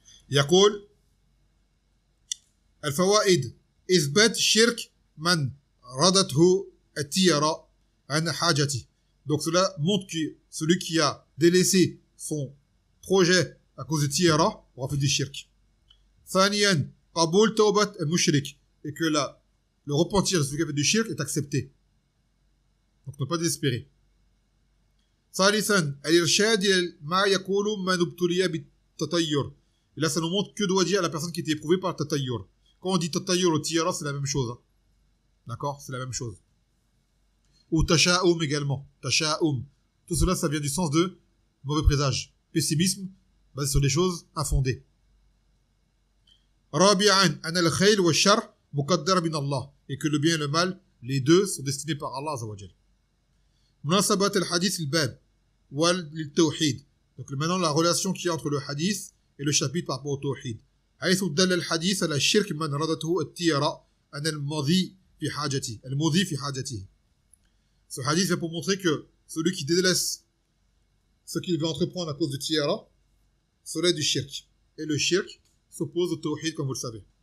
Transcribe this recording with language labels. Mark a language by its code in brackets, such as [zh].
[ar] يقول الفوائد إثبات شرك من ردته التيرة عن حاجته. [fr] Donc cela montre que celui qui a délaissé son projet à cause de tiara aura fait du shirk. [ar] ثانيا قبول توبة المشرك, [fr] et que le repentir de celui qui a fait du shirk est accepté. Donc ne pas désespérer. [ar] ثالثا الإرشاد إلى ما يقول من ابتلي بالتطير. [fr] Et là, ça nous montre que doit dire la personne qui était éprouvée par le tatayyur. Quand on dit tatayyur ou tiara, c'est la même chose. Hein. D'accord? C'est la même chose. Ou tasha'um également. Tasha'um. Tout cela, ça vient du sens de mauvais présage. Pessimisme, basé sur des choses infondées. [ar] Rabi'an, an al-khayl wa shar muqaddar min Allah. [fr] Et que le bien et le mal, les deux sont destinés par Allah Azza wa Jal. [ar] Munasabat al-hadith al-bab wal tawhid. [fr] Donc maintenant, la relation qu'il y a entre le hadith et le chapitre par rapport au tawhid. [ar] حيث دل الحديث على الشرك من ردته التيرة أن المضي في حاجته. المضي في حاجته. [fr] Ce hadith vient pour montrer que celui qui délaisse ce qu'il veut entreprendre à cause du tiara, cela est du shirk. Et le shirk s'oppose au tawhid, comme vous le savez.